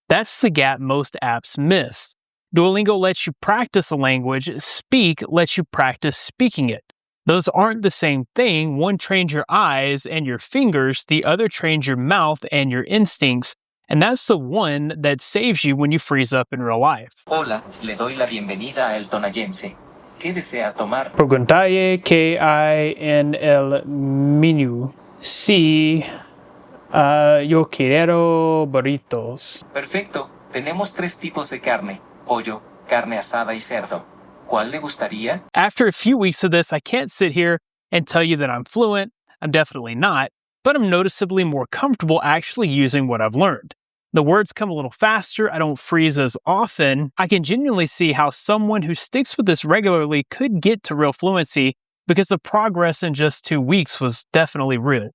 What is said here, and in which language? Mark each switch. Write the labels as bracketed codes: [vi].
[en] That's the gap most apps miss. Duolingo lets you practice a language, Speak lets you practice speaking it. Those aren't the same thing. One trains your eyes and your fingers, the other trains your mouth and your instincts, and that's the one that saves you when you freeze up in real life. [es] Hola, le doy la bienvenida a El Tonayense. ¿Qué desea tomar? Preguntaye qué hay en el menú. Sí, yo quiero burritos. Perfecto, tenemos 3 tipos de carne. Pollo, carne asada y cerdo. ¿Cuál le gustaría? [en] After a few weeks of this, I can't sit here and tell you that I'm fluent. I'm definitely not, but I'm noticeably more comfortable actually using what I've learned. The words come a little faster. I don't freeze as often. I can genuinely see how someone who sticks with this regularly could get to real fluency because the progress in just 2 weeks was definitely real.